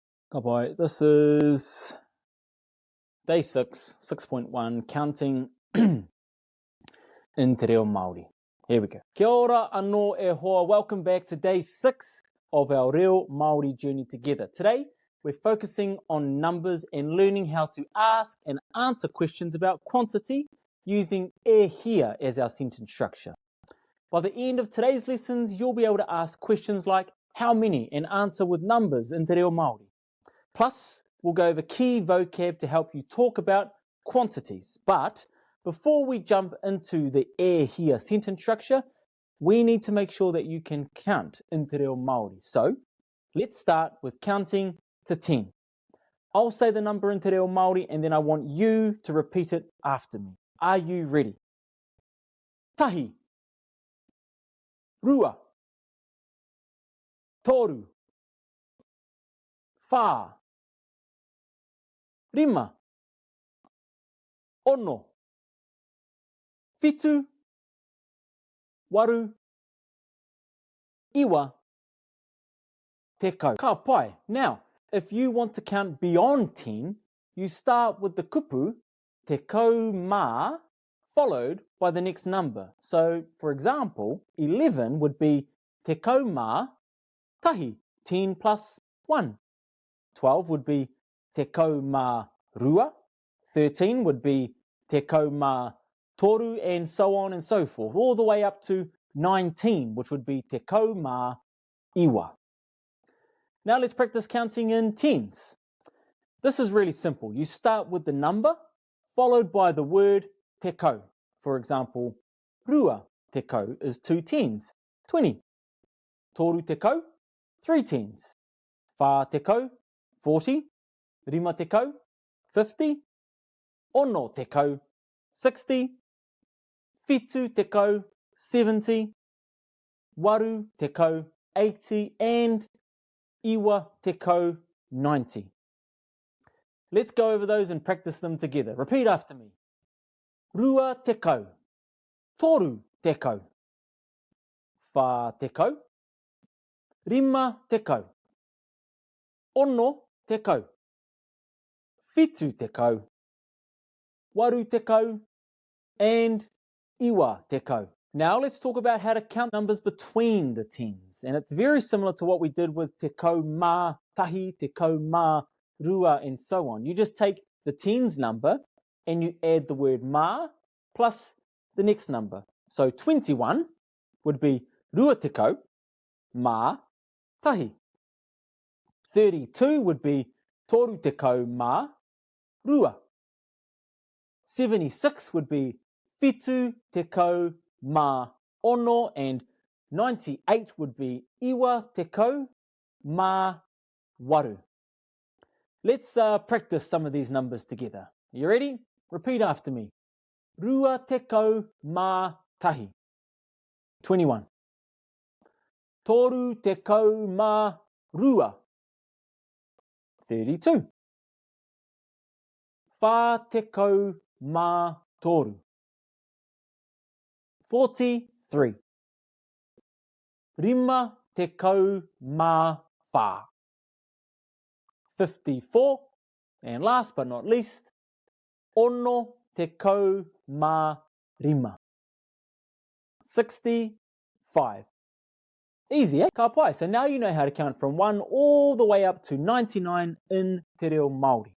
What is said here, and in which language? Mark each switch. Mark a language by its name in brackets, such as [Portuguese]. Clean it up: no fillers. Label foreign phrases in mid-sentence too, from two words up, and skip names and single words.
[English] Good boy. This is day 6, 6.1, counting in [Māori] te reo Māori. [English] Here we go. [Māori] Kia ora anō e hoa. [English] Welcome back to day 6 of our [Māori] reo Māori [English] journey together. Today, we're focusing on numbers and learning how to ask and answer questions about quantity using [Māori] e here [English] as our sentence structure. By the end of today's lessons, you'll be able to ask questions like how many and answer with numbers in [Māori] te reo Māori. [English] Plus, we'll go over key vocab to help you talk about quantities. But before we jump into the [Māori] e here [English] sentence structure, we need to make sure that you can count in [Māori] te reo Māori. [English] So, let's start with counting to 10. I'll say the number in [Māori] te reo Māori [English] and then I want you to repeat it after me. Are you ready? [Māori] Tahi, rua, toru, whā, rima, ono, whitu, waru, iwa, tekau. Ka pai. [English] Now, if you want to count beyond 10, you start with the [Māori] kupu, tekau mā, [English] followed by the next number. So, for example, 11 would be [Māori] tekau mā tahi, [English] 10 plus 1. 12 would be [Māori] tekau mā rua. [English] 13 would be [Māori] tekau mā toru, [English] and so on and so forth, all the way up to 19, which would be [Māori] tekau mā iwa. [English] Now let's practice counting in tens. This is really simple. You start with the number, followed by the word tekau. For example, [Māori] rua tekau [English] is 2 tens, 20. [Māori] Toru tekau, [English] 3 tens. [Māori] Whā tekau, 40. Rima tekau, 50. Ono tekau, 60. Whitu tekau, 70. Waru tekau, 80. And iwa tekau, 90. [English] Let's go over those and practice them together. Repeat after me. [Māori] Rua tekau, toru tekau, whā tekau, rima tekau, ono tekau, whitu tekau, waru tekau, and iwa tekau. [English] Now let's talk about how to count numbers between the tens. And it's very similar to what we did with [Māori] tekau mā tahi, tekau mā rua, [English] and so on. You just take the tens number and you add the word mā plus the next number. So 21 would be [Māori] rua tekau mā tahi. [English] 32 would be [Māori] toru tekau mā rua. [English] 76 would be [Māori] whitu tekau mā ono, [English] and 98 would be [Māori] iwa tekau mā waru. [English] Let's practice some of these numbers together. You ready? Repeat after me. [Māori] Rua tekau mā tahi. 21. Toru tekau mā rua. 32. Whā tekau mā toru. 43. Rima tekau mā whā. 54. [English] And last but not least, [Māori] ono tekau mā rima. [English] 65. Easy, eh? [Māori] Ka pai. [English] So now you know how to count from 1 all the way up to 99 in [Māori] te reo Māori.